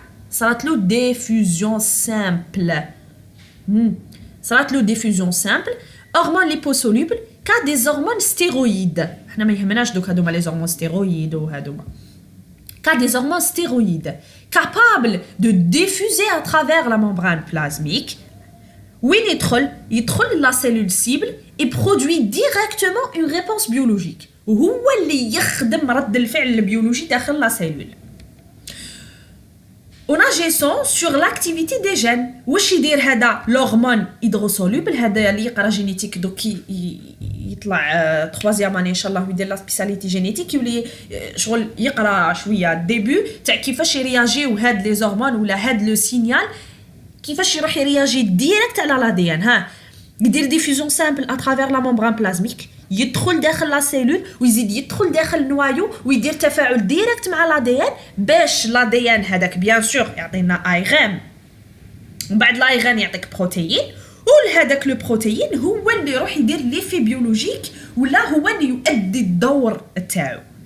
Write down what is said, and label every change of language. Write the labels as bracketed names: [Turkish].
[Arabic] صارت له ديفوزيون سامبل. صارت له ديفوزيون سامبل. هرمون ليبوسولوبل كا دي هرمون ستيرويد. حنا ما يهمناش دوك هادوما لي هرمون ستيرويد وهادوما كا دي هرمون ستيرويد [French] capable de diffuser à travers la membrane plasmique. [Arabic] وين يدخل لا سيلول [French] cible et produit directement une réponse biologique. [Arabic] وهو اللي يخدم رد الفعل البيولوجي داخل لا سيلول. [French] en agissant sur l'activité des gènes. [Arabic] واش يدير هذا الهرمون هيدروسولوبل؟ هذا اللي يقرا جينيتيك دوك يطلع تروازيام اني ان شاء الله يدير لا سبيساليتي جينيتيك، يولي شغل يقرا شويه ديبي تاع كيفاش يرياجيو هاد لي هرمون ولا هاد لو سينيال كيفاش يروح يرياجي ديريكت على l'ADN. ها يدير ديفيوزيون سامبل اترافير لا ممبران بلازميك، يدخل داخل لا سيلول ويزيد يدخل داخل النوايو ويدير تفاعل ديريكت مع l'ADN باش l'ADN هذاك بيان سور يعطينا ايغام، ومن بعد الايغام يعطيك بروتيين، وهذاك لو بروتيين هو اللي يروح يدير ليفي بيولوجيك ولا هو اللي يؤدي الدور تاعو.